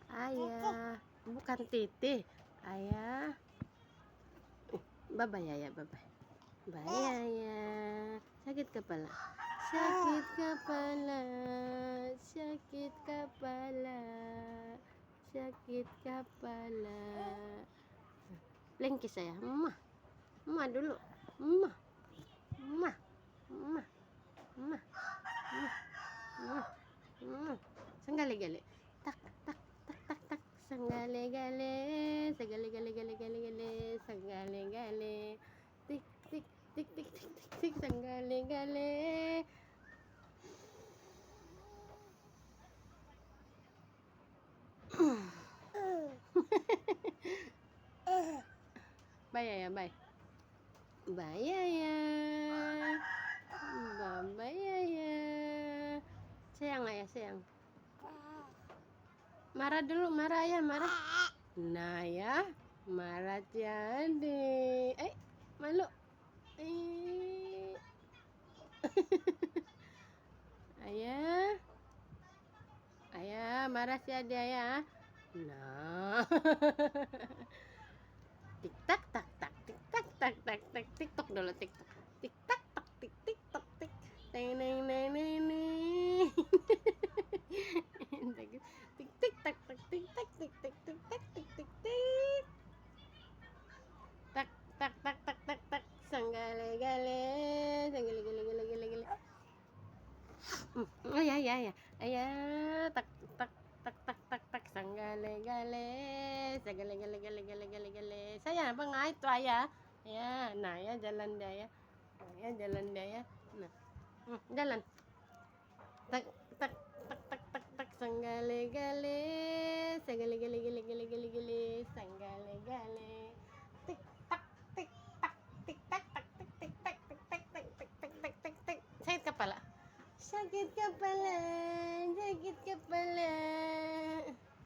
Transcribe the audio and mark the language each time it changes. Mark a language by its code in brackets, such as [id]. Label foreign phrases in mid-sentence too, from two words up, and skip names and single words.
[id] Ayah, bukan Titi. Ayah. Bye-bye Ayah, bye-bye. Bye Ayah. Sakit kepala. Sakit kepala. Sakit kepala. Sakit kepala. Lengkis saya. Mama. Mama dulu. Mama. Mama. Mama. Mama. Mama. Mama. Senggali-gali. Tak tak tak tak tak. Senggale-gale, senggale-gale-gale-gale-gale, senggale-gale, tik tik tik tik tik tik tik, senggale-gale. Bye ya, bye. Bye ya. Bye ya. Sayang ayah, sayang. Marah dulu, marah ya, marah. Nah ya, marah jadi. Malu. Ayah. Ayah, marah si Ade ya. Nah. Tik tak tak tak, tik tak tak tak tak, TikTok dulu, TikTok. Tik tak tak, tik TikTok tik. Neng neng neng neng neng. Tik tik tak tak, tik tak tik tik tik tak tik tik tik. Tak tak tak tak tak tak, senggale-gale, senggale-gale-gale-gale. Ayah, ayah, ayah, ayah, tak tak tak tak tak tak, senggale-gale, senggale-gale-gale-gale-gale. Sayang, apa ngait tuh ayah? Ya, nah ya jalan dia ya. Nah, ya jalan dia ya. Nah, jalan. Tak tak tak tak tak tak, senggale-gale, senggale-gale-gale-gale-gale, senggale-gale. Tik tak tik tak tik tak tak tik tik tak tik tak tik tik tik tik tik tik. Sakit kepala. Sakit kepala, sakit kepala.